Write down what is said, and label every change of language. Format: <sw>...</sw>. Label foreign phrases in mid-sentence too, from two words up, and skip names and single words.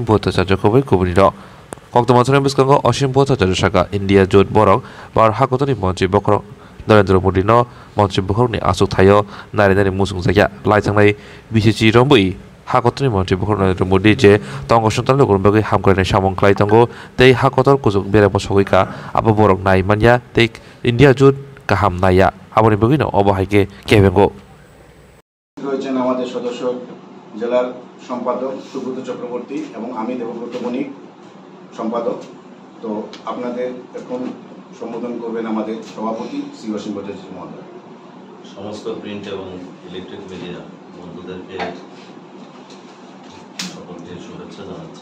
<trp>भट्टाचार्यखौबो कुबुनिद कक्तमासनि बस्खांग असीम भट्टाचार्य शाखा इंडिया जोट बरक बार हाकतनि मन्त्रि बकर नरेंद्र मोदी न मन्त्रि बखरनि आसुक थायो नारि मुसुं जाया लाइथांनाय बिसिसि रंबई हाकतनि मन्त्रि बखर नरेंद्र मोदी जे तंगसंतन लोगोर बागै हामख्रायनाय सामं खालायतांगो तै हाकतर कुजुक बेराम सगैका आबो बरक नाय मानिया तै इंडिया जुट गाहाम नाया आबनि बागैनो अबहायके केबेंगो</trp> <bn>রয়েছেন আমাদের সদস্য জেলার সম্পাদক সুব্রত চক্রবর্তী এবং আমি দেবব্রত বণিক সম্পাদক। তো আপনাদের এখন সম্বোধন করবেন আমাদের সভাপতি শ্রী অসীম ভট্টাচার্য মহোদয়। সমস্ত প্রিন্ট এবং ইলেকট্রিক মিডিয়া বন্ধুদেরকে সকলকে শুভেচ্ছা জানাচ্ছি।</bn>